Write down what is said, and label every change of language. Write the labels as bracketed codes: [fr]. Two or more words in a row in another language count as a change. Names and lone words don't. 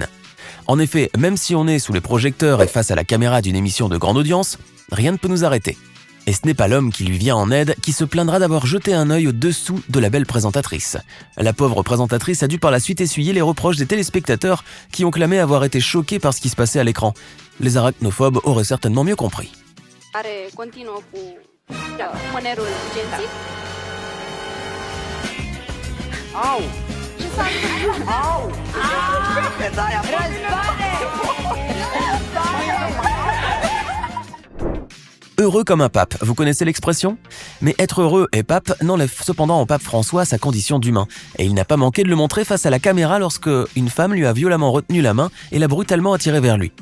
[fr] En effet, même si on est sous les projecteurs et face à la caméra d'une émission de grande audience, rien ne peut nous arrêter. Et ce n'est pas l'homme qui lui vient en aide qui se plaindra d'avoir jeté un œil au-dessous de la belle présentatrice. La pauvre présentatrice a dû par la suite essuyer les reproches des téléspectateurs qui ont clamé avoir été choqués par ce qui se passait à l'écran. Les arachnophobes auraient certainement mieux compris. [ro] Are continuă cu mânerul genții. Au! Au! [fr] Heureux comme un pape, vous connaissez l'expression? Mais être heureux et pape n'enlève cependant au pape François sa condition d'humain, et il n'a pas manqué de le montrer face à la caméra lorsque une femme lui a violemment retenu la main et l'a brutalement attiré vers lui.